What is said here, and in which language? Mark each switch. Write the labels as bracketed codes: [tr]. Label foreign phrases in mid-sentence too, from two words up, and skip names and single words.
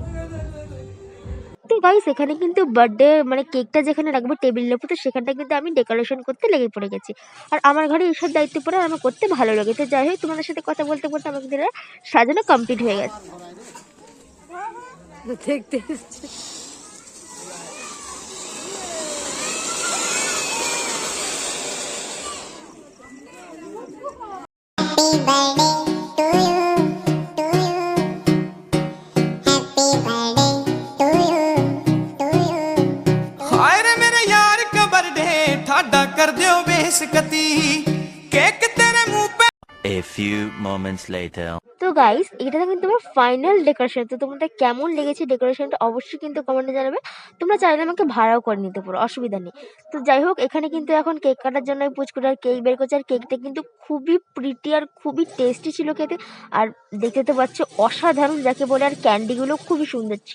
[bn] তো গাইস, এখানে কিন্তু বার্থডে মানে কেকটা যেখানে রাখবো টেবিলের উপর, তো সেখানটা কিন্তু আমি ডেকোরেশন করতে লেগে পড়ে গেছি। আর আমার ঘরে এইসব দায়িত্ব পড়ে আমার করতে ভালো লাগে। তো যাই হোক, তোমাদের সাথে কথা বলতে বলতে আমার কিন্তু সাজানো কমপ্লিট হয়ে গেছে। দেখতে [pa] ਹਾਏ ਰੇ ਮੇਰੇ ਯਾਰ ਕਬਰਡੇ ਠਾਡਾ ਕਰ ਦਿਓ ਬੇਇੱਜ਼ਤੀ ਕੇਕ ਤੇਰੇ ਮੂੰਹ पे। [en] A few moments later. [bn] তো গাইস, এটা কিন্তু আমার [en] final decoration. [bn] তো তোমাদের কেমন লেগেছে ডেকোরেশনটা অবশ্যই কিন্তু কমেন্টে জানাবে। তোমরা চাইলে আমাকে ভাড়াও করে নিতে পারো, অসুবিধা নেই। তো যাই হোক, এখানে কিন্তু এখন কেক কাটার জন্য পুচকুটার কেক বের করছে। আর কেকটা কিন্তু খুবই প্রিটি আর খুবই টেস্টি ছিল খেতে। আর দেখতে তো পাচ্ছ অসাধারণ যাকে বলে, আর ক্যান্ডিগুলো খুবই সুন্দর ছিল।